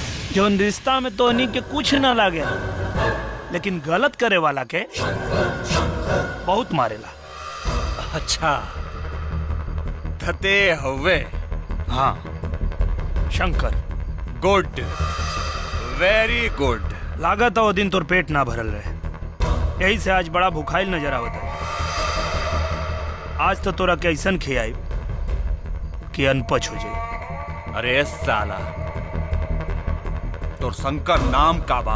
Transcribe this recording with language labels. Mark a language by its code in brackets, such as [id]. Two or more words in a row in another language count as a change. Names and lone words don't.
[bho] जोन रिश्ता में तोहनी के कुछ ना लागे, लेकिन गलत करे वाला के बहुत मारेला। अच्छा थते हवे। हाँ शंकर। [en] good, very good. [bho] लागत है वो दिन तोर पेट ना भरल रहे, यही से आज बड़ा भूखाइल नजर आवत है। आज तो तोरा के ऐसन खियाई कि अनपच हो जाए। अरे साला, तोर शंकर नाम का बा?